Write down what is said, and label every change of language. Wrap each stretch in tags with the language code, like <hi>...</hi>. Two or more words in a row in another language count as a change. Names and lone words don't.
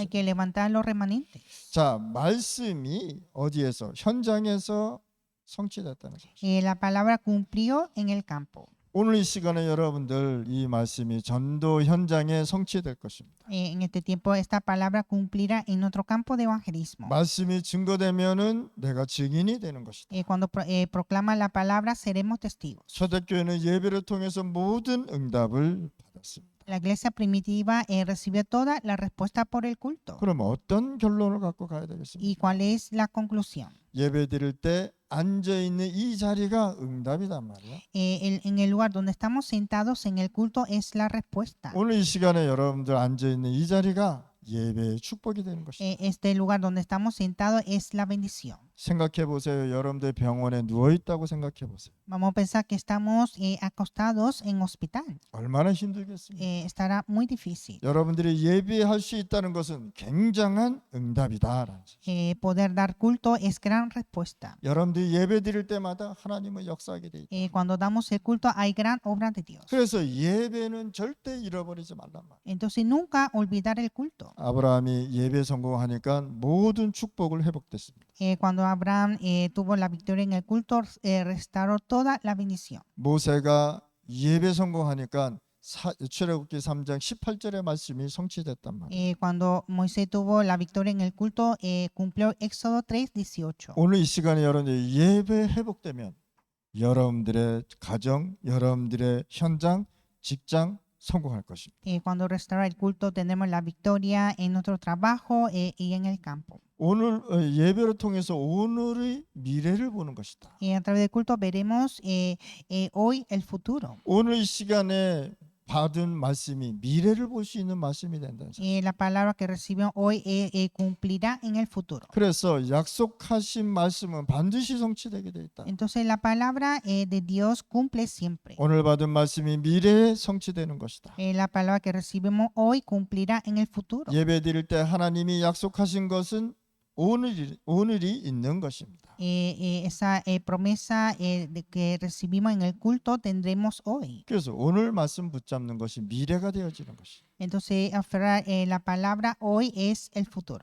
<es>Hay que levantar los remanentes.</es> <ko>자, 말씀이 어디에서? 현장에서 성취됐다는 사실.</ko> <es>La palabra cumplió en el campo.</es> <ko>오늘 이 시간에 여러분들 이 말씀이 전도 현장에 성취될 것입니다.</ko> <es>En este tiempo esta palabra cumplirá en nuestro campo de evangelismo.</es> <ko>말씀이 증거되면은 내가 증인이 되는 것이다.</ko> <es>Cuando proclama la palabra seremos testigos.</es> <ko>초대교회는 예배를 통해서 모든 응답을 받았습니다.</ko> <es>La iglesia primitiva recibió toda la respuesta por el culto.</es> <ko>그럼 어떤 결론을 갖고 가야</ko> <es>¿Y</es> <ko>되겠습니까?</ko> <es>cuál es la conclusión?</es> <ko>예배 드릴 때 앉아 있는 이 자리가 응답이단 말이야.</ko> <es>En el lugar donde estamos sentados en el culto es la respuesta.</es> <ko>오늘 이 시간에 여러분들 앉아 있는 이 자리가 예배의 축복이 되는 것이다.</ko> <es>Este lugar donde estamos sentados es la bendición.</es> <ko>생각해 보세요. 여러분들 병원에 누워 있다고 생각해 보세요.</ko> <es>Vamos a pensar que estamos acostados en hospital.</es> <ko>얼마나 힘들겠습니까?</ko> <es>Estará muy difícil.</es> <ko>여러분들이 예배할 수 있다는 것은 굉장한 응답이다라는 사실.</ko> <es>Poder dar culto es gran respuesta.</es> <ko>여러분들이 예배 드릴 때마다 하나님은 역사하게 돼 있다.</ko> <es>Cuando damos el culto hay gran obra de Dios.</es> <ko>그래서 예배는 절대 잃어버리지 말란 말.</ko> <es>Entonces nunca olvidar el culto.</es> <ko>아브라함이 예배 성공하니까 모든 축복을 회복됐습니다.</ko> <es>Cuando Abraham tuvo la victoria en el culto, restauró toda la bendición.</es> <ko>모세가 예배 성공하니까 출애굽기 3장 18절의 말씀이 성취됐단 말이에요.</ko> <es>Cuando Moisés tuvo la victoria en el culto, cumplió Éxodo 3:18.</es> <ko>오늘 이 시간에 여러분들 예배 회복되면 여러분들의 가정, 여러분들의 현장, 직장 성공할 것입니다.</ko> <es>Cuando restaura el culto, tenemos la victoria en nuestro trabajo y en el campo.</es> <ko>오늘 예배를 통해서 오늘의 미래를 보는 것이다.</ko> <es>A través del culto veremos hoy el futuro.</es> <ko>오늘 이 시간에 받은 말씀이 미래를 볼 수 있는 말씀이 된다는 사실.</ko> <es>La palabra que recibió hoy cumplirá en el futuro.</es> <ko>그래서 약속하신 말씀은 반드시 성취되게 돼 있다.</ko> <es>Entonces la palabra de Dios cumple siempre.</es> <ko>오늘 받은 말씀이 미래에 성취되는 것이다.</ko> <es>La palabra que recibimos hoy cumplirá en el futuro.</es> <ko>예배 드릴 때 하나님이 약속하신 것은 오늘이 있는 것입니다.</ko> <es>Esa promesa que recibimos en el culto tendremos hoy.</es> <ko>그래서 오늘 말씀 붙잡는 것이 미래가 되어지는 것이.</ko> <es>Entonces aferrar la palabra hoy es el futuro.</es>